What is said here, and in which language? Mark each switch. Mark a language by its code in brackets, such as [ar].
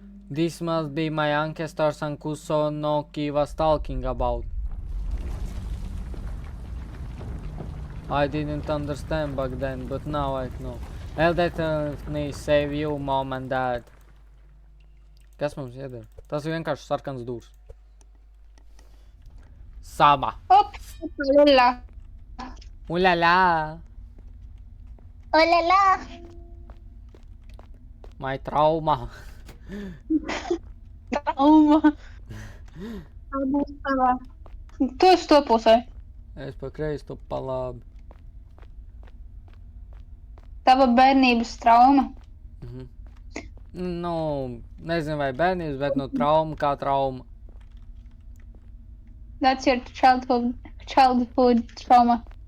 [en] This must be my ancestors and Kusonoki was talking about. I didn't understand back then, but now I know. I'll definitely save you, mom and dad. [lv] Kas mums iedara? Tas ir vienkārši sarkans dūrs. Sama. Op. Lila. Ulala. Olala. [en] My trauma. [lv] Trauma. Tu esi to pusē. Es pa kreisi, tu pa labi. Tava bērnības trauma. Nu, nezinu vai bērnības, bet nu trauma kā trauma. [en] That's your childhood trauma.